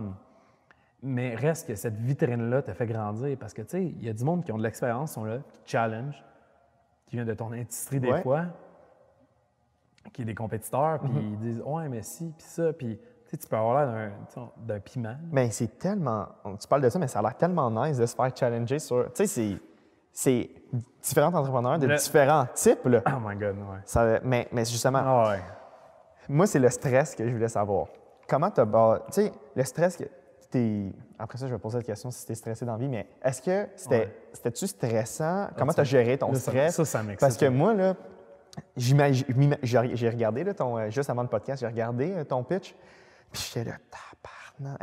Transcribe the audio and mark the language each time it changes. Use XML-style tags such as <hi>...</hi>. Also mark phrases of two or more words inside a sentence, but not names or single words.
<fr>Mais reste que cette vitrine-là te fait grandir parce que, tu sais, il y a du monde qui ont de l'expérience, sont là, qui challenge, qui vient de ton industrie des fois, qui est des compétiteurs, puis ils disent « Ouais, mais si, puis ça », puis tu peux avoir l'air d'un piment. Mais c'est tellement... Tu parles de ça, mais ça a l'air tellement nice de se faire challenger sur... Tu sais, c'est différents entrepreneurs de différents types, là.</fr> <en>Oh my God,</en> <fr>ouais. Ça, mais justement, Ah ouais. moi, c'est le stress que je voulais savoir. Comment tu as... Tu sais, le stress que t'es... Après ça, je vais poser cette question si tu es stressé dans la vie, mais est-ce que c'était-tu stressant? Comment tu as géré ton stress? Ça m'excite. Parce que moi, là, j'ai regardé, là, juste avant le podcast, j'ai regardé ton pitch, puis j'étais là, tabarnak.</fr>